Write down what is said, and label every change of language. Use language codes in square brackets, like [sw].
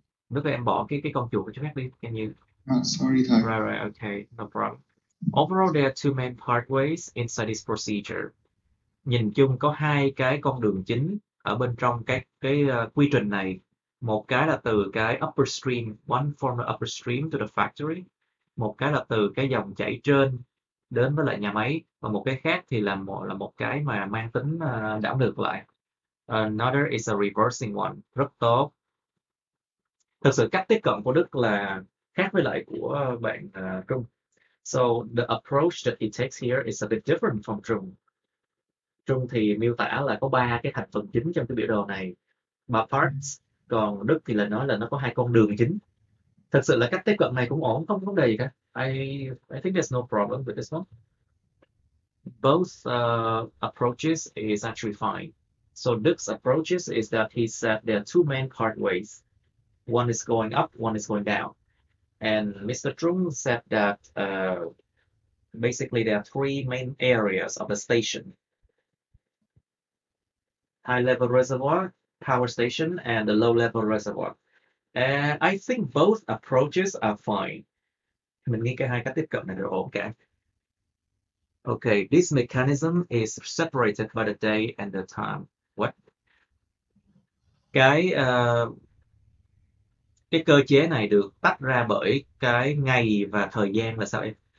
[vi] Nếu em bỏ cái con chuột cho khác đi, [en] can you? Sorry thầy. Right, okay, no problem. Overall, there are two main pathways inside this procedure. [vi] Nhìn chung có hai cái con đường chính ở bên trong cái quy trình này. Một cái là từ cái [en] upstream, one from the upstream to the factory. [vi] Một cái là từ cái dòng chảy trên đến với lại nhà máy, và một cái khác thì là một cái mà mang tính đảo ngược lại. [en] Another is a reversing one. [vi] Rất tốt. Thực sự cách tiếp cận của Đức là khác với lại của bạn Trung. [en] So the approach that he takes here is a bit different from Trung. [vi] Trung thì miêu tả là có 3 cái thành phần chính trong cái biểu đồ này, [en] 3 parts. [vi] Còn Đức thì là nói là nó có 2 con đường chính. Thật sự là cách tiếp cận này cũng ổn, không có vấn đề gì cả. [en] I think there's no problem with this one. Both approaches is actually fine. So Đức approaches is that he said there are two main pathways. One is going up, one is going down. And Mr. Trung said that basically there are three main areas of the station. High-level reservoir, power station, and the low-level reservoir. And I think both approaches are fine. [vi] Mình nghĩ cái hai cách tiếp cận này đều ổn cả. [en] Okay, this mechanism is separated by the day and the time. What? [vi] Cái cơ chế này được tách ra bởi cái ngày và thời gian là sao em?